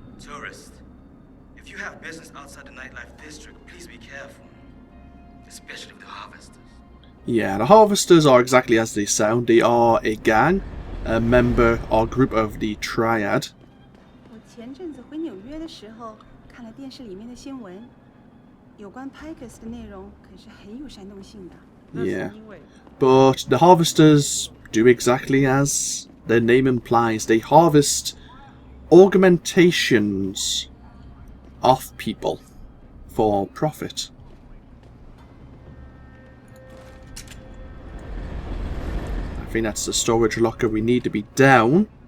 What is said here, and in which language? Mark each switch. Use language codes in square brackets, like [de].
[en] Tourists, if you have business outside the nightlife district, please be careful, especially with the harvesters. Yeah, the harvesters are exactly as they sound. They are a gang, a member or group of the Triad. [zh] 我前阵子回纽约的时候，看了电视里面的新闻，有关 Pikers 的内容可是很有煽动性的。 [en] Yeah, but the harvesters do exactly as their name implies. They harvest augmentations of people for profit. I think that's the storage locker we need to be down.